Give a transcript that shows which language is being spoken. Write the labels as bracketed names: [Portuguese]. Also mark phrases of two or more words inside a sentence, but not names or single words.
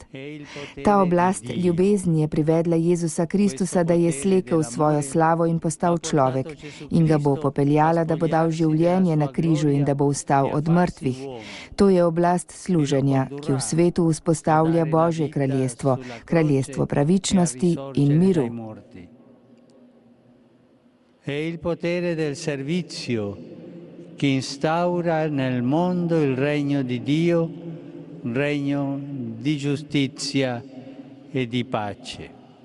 [Slovenian] Ta oblast ljubezni je privedla Jezusa Kristusa, da je slekel svojo slavo in postal človek in ga bo popeljala, da bo dal življenje na križu in da bo vstal od mrtvih. To je oblast služenja, ki v svetu vzpostavlja Božje kraljestvo, kraljestvo pravičnosti in miru. [Italian] È il potere del servizio che instaura nel mondo il regno di Dio, un regno di giustizia e di pace.